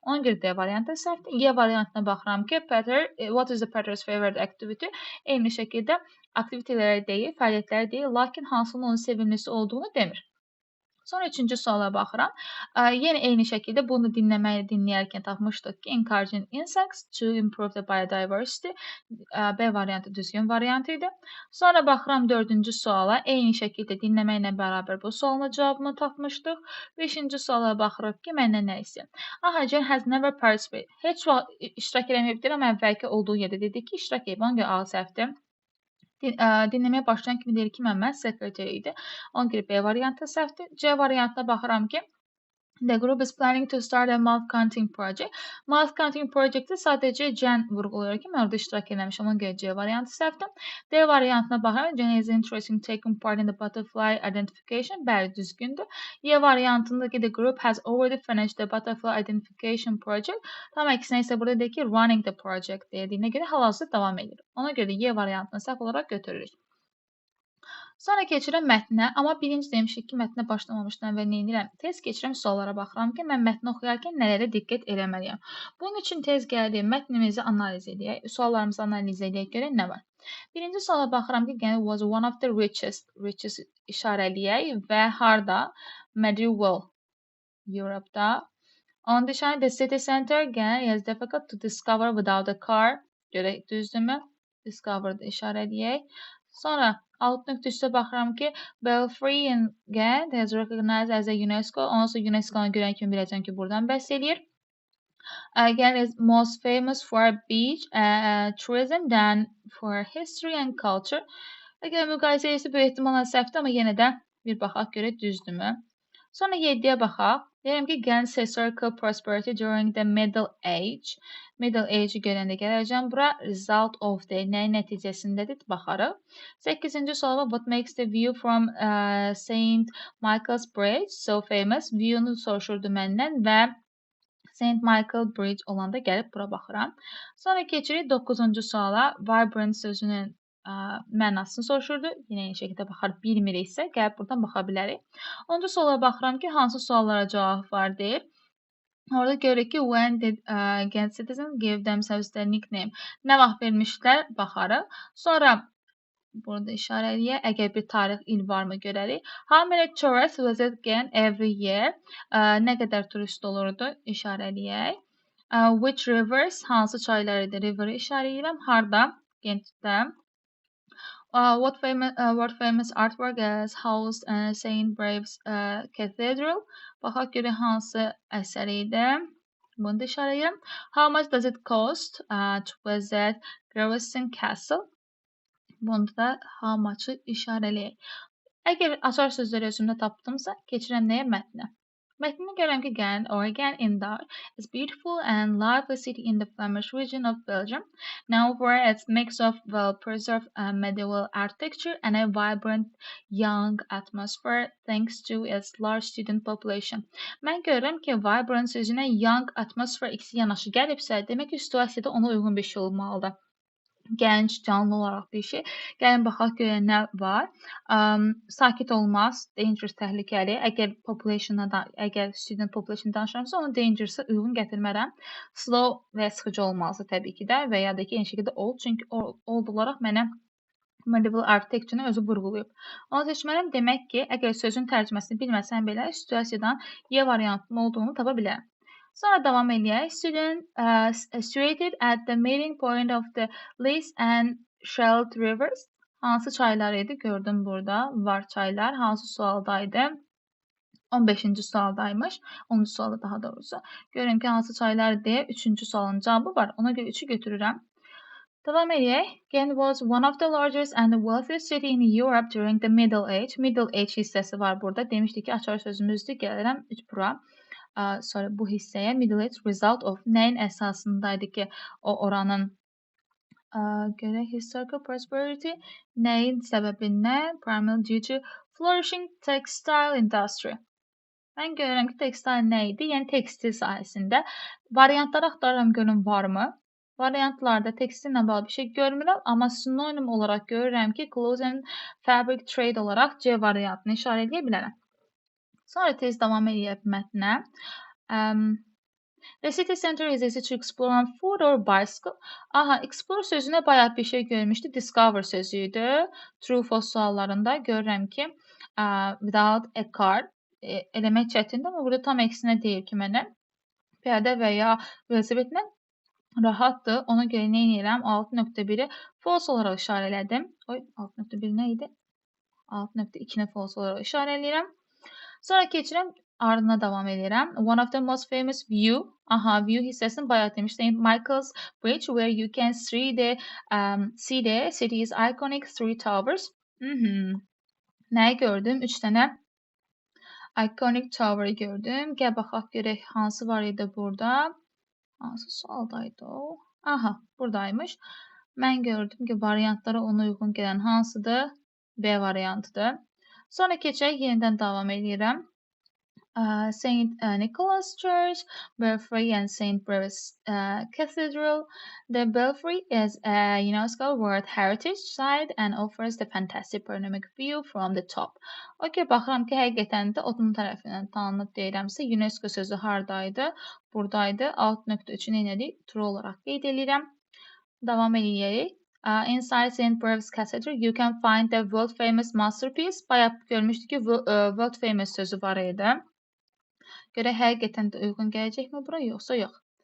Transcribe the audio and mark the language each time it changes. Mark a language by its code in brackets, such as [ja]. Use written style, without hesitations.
[az] Ona görə D variantı səhvdir. Y variantına baxıram ki, [en] Peter, what is the Peter's favorite activity? [az] Eyni şəkildə aktivitelərə deyil, fəaliyyətlərə deyil, lakin hansının onun sevimlisi olduğunu demir. Sonra üçüncü suala baxıram. Yenə eyni şəkildə bunu dinləyərkən tapmışdıq ki, [en] encouraging insects to improve the biodiversity. [az] B variantı düzgün variant idi. Sonra baxıram dördüncü suala. Eyni şəkildə dinləməklə bərabər bu sualın cavabını tapmışdıq. Beşinci suala baxırıq ki, məndən nə istəyir? [en] John has never participated. [az] Heç vaxt iştirak eləməyibdir, amma əvvəlki olduğu yerdə dedi ki, iştirak edib. Ona görə A səhvdir. Dinləməyə başlayan kimi deyir ki, Məmməd sekreteri idi. Ona görə B variantı səhvdir. C variantına baxıram ki, [en] the group is planning to start a mouth counting project. [az] Mouth counting projectdə sadəcə Jen vurğulayır ki, mən orada iştirak eləmişəm. Ona görə C variantı səhvdir. D variantına baxıram. [en] Jen is interested in taking part in the butterfly identification. [az] Bəli, düzgündür. Y variantında ki, [en] the group has already finished the butterfly identification project. [az] Tam əksinə isə burada deyir ki, [en] running the project [az] deyildiyinə görə hal-hazırda davam edir. Ona görə Y variantını səhv olaraq götürürük. Sonra keçirəm mətnə, amma birinci demişik ki, mətnə başlamamışdan və nə edirəm? Tez keçirəm suallara baxıram ki, mən mətni oxuyarkən nələrə diqqət eləməliyəm. Bunun üçün tez gəldim, mətnimizi analiz edək, suallarımızı analiz edək, görək nə var. Birinci suala baxıram ki, [en] was one of the richest [az] işarələyək və harda? [en] Medieval Europe-da. On the shine, the city center, is difficult to discover without a car. [az] Görək, düzdürmü? [en] Discovered [az] işarələyək. Sonra alt nöqtədə baxıram ki, [en] Belfry is recognized as a UNESCO. [az] Ondan sonra UNESCO-nu görən kimi biləcəm ki, buradan bəhs eləyir. [en] Again, is most famous for beach tourism than for history and culture. [az] Əgər müqayisə edirsə, böyük ehtimalla səhvdir, amma yenə də bir baxaq görək düzdürmü? Sonra 7-yə baxaq. Deyirəm ki, [en] Ghana's historical prosperity during the Middle Age. [az] Middle Age-i görəndə gələcəm bura. [en] Result of the [az] nəyin nəticəsindədir? Baxarıq. 8-ci suala [en] what makes the view from St. Michael's Bridge so famous? [az] View-nu soruşurdu məndən və St. Michael Bridge olanda gəlib bura baxıram. Sonra keçirik 9-cu suala. Vibrant sözünün mənasını soruşurdu. Yenə eyni şəkildə baxar, bilmiriksə, gəlib buradan baxa bilərik. 10-cu suala baxıram ki, hansı suallara cavab var deyib. Orada görürük ki, [en] when did Ghent citizens give themselves their nickname? [az] Nə vaxt vermişlər, baxarıq. Sonra burada işarəliyək, əgər bir tarix il varmı görərik. [en] How many tourists visit Ghent every year? [az] Nə qədər turist olurdu, işarəliyək. [en] Which rivers? [az] Hansı çaylar idi? River işarələyirəm. Harda? Ghentdə. [en] What famous artwork is housed in St. Brave's Cathedral? [az] Baxaq görək hansı əsər idi. Bunu da işarələyirəm. [en] How much does it cost to visit Greveston Castle? [az] Bunu da how much-ı işarələyək. Əgər açar sözləri özümdə tapdımsa, keçirəm nəyə? Mətnə. Mətnini görürəm ki, [en] Ghent or Ghent in Dutch is beautiful and lively city in the Flemish region of Belgium, known for its mix of well-preserved medieval architecture and a vibrant young atmosphere thanks to its large student population. [az] Mən görürəm ki, vibrant sözünə young atmosphere ikisi yanaşı gəlibsə, demək ki, situasiyada ona uyğun bir şey olmalıdır. Gənc, canlı olaraq bir şey. Gəlin baxaq görək nə var. Sakit olmaz, dangerous, təhlükəli. Əgər student population danışıramsa, onu dangerous-a uyğun gətirmərəm. Slow və sıxıcı olmalıdır təbii ki də və ya da ki, eyni şəkildə old, çünki old olaraq mənə medieval architecture-ı özü vurğulayıb. Onu seçməliyəm. Demək ki, əgər sözün tərcüməsini bilməsəm belə, situasiyadan Y variantının olduğunu tapa bilərəm. Sonra davam eləyək. [en] Student situated at the meeting point of the Lys and Scheldt rivers. [az] Hansı çaylar idi? Gördüm burada. Var çaylar. Hansı sualdaydı? 15-ci sualdaymış. 10-cu sualda daha doğrusu. Görürüm ki, hansı çaylar deyə 3-cü sualın cavabı var. Ona görə 3-ü götürürəm. Devam edək. [en] Ghent was one of the largest and the wealthiest city in Europe during the Middle Age. [az] Middle Age hissəsi var burada. Demişdik ki, açar sözümüzdür. Gəlirəm 3 bura. Sonra bu hissəyə Middle Age result of nəyin əsasındaydı ki, o oranın görək historical prosperity nəyin səbəbindən [en] primarily due to flourishing textile industry. [az] Mən görürəm ki, textile nə idi? Yəni tekstil sahəsində. Variantları axtarıram görüm varmı? Variantlarda tekstillə bağlı bir şey görmürəm, amma sinonim olaraq görürəm ki, [en] clothes and fabric trade [az] olaraq C variantını işarə edə bilərəm. Sonra tez davam edək mətnə. [en] The city center is easy to explore on foot or bicycle. [az] Aha, explore sözünə bayağı bir şey görmüşdü. Discover sözüydü. True false suallarında görürəm ki, [en] without a car [az] eləmək çətindir, amma burada tam əksinə deyir ki, mənə piyada və ya velosipedlə rahatdır. Ona görə nə edirəm? 6.1-i false olaraq işarə elədim. 6.1 nə idi? 6.2-ni false olaraq işarə edirəm. Sonra keçirəm, ardına davam edirəm. [en] One of the most famous view. [az] Aha, view hissəsini bayaq demişdim. [en] Michael's Bridge, where you can see the city's iconic three towers. [az] Nəyi gördüm? 3 dənə iconic tower gördüm. Gəl baxaq görək hansı var idi burada. Hansı sualdaydı o? Aha, buradaymış. Mən gördüm ki, variantlara ona uyğun gələn hansıdır? B variantıdır. Sonra keçək, yenidən davam edirəm. [en] St. Nicholas Church, Belfry and St. Brevis Cathedral. The Belfry is a UNESCO World Heritage Site and offers the fantastic panoramic view from the top. [az] Okay, baxıram ki, həqiqətən də onun tərəfindən tanınıb deyirəmsə, UNESCO sözü hardaydı? Buradaydı. 6.3-ü neylədik? True olaraq qeyd edirəm. Davam edək. [en] Inside St. Brevis Cathedral, you can find the world famous masterpiece. [az] Bayaq görmüşdük ki, world famous sözü var idi. Görə həqiqətən də uyğun gələcəkmi bura, yoxsa yox?